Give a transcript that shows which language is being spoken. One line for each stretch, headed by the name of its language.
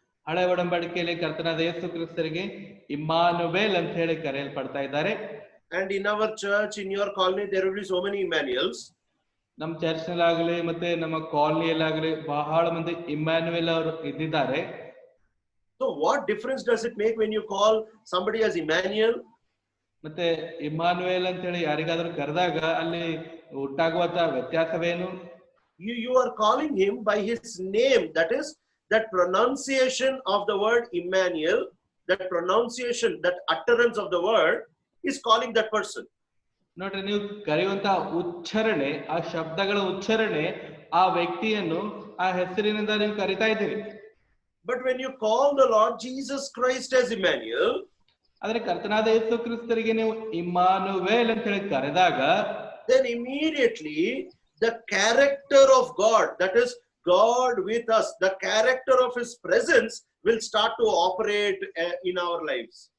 Kannada: ಹಳೆ ಒಡಂಬಡಿಕೆಯಲ್ಲಿ ಕರ್ತನಾದ ಯೇಸು ಕ್ರಿಸ್ತರಿಗೆ ಇಮ್ಮಾನುವೇಲ್ ಅಂತ ಹೇಳಿ ಕರೆಯಲ್ಪಡ್ತಾ ಇದ್ದಾರೆ.
English: And in our church, in your colony, there will be so many Emmanuels.
Kannada: ನಮ್ಮ ಚರ್ಚ್ ನಲ್ಲಾಗಲಿ ಮತ್ತೆ ನಮ್ಮ ಕಾಲನಿಯಲ್ಲಾಗಲಿ ಬಹಳ ಮಂದಿ ಇಮ್ಯಾನ್ಯುಯಲ್ ಅವರು ಇದ್ದಾರೆ.
English: So what difference does it make when you call somebody as Emmanuel?
Kannada: ಮತ್ತೆ ಇಮ್ಮಾನುವೇಲ್ ಅಂತ ಹೇಳಿ ಯಾರಿಗಾದ್ರೂ ಕರೆದಾಗ ಅಲ್ಲಿ ಉಂಟಾಗುವಂತ ವ್ಯತ್ಯಾಸವೇನು?
English: You are calling him by his name. That is, that pronunciation of the word Emmanuel, that pronunciation, that utterance of the word is calling that person.
Kannada: ನೋಡ್ರಿ, ನೀವು ಕರೆಯುವಂತ ಉಚ್ಚಾರಣೆ, ಆ ಶಬ್ದಗಳ ಉಚ್ಚಾರಣೆ ಆ ವ್ಯಕ್ತಿಯನ್ನು ಆ ಹೆಸರಿನಿಂದ ನೀವು ಕರಿತಾ ಇದ್ದೀರಿ.
English: But when you call the Lord Jesus Christ as Emmanuel,
Kannada: ಆದ್ರೆ ಕರ್ತನಾದ ಯೇಸು ಕ್ರಿಸ್ತರಿಗೆ ನೀವು ಇಮ್ಮಾನುವೇಲ್ ಅಂತ ಹೇಳಿ ಕರೆದಾಗ,
English: then immediately the character of God, that is God with us, the character of his presence will start to operate in our lives.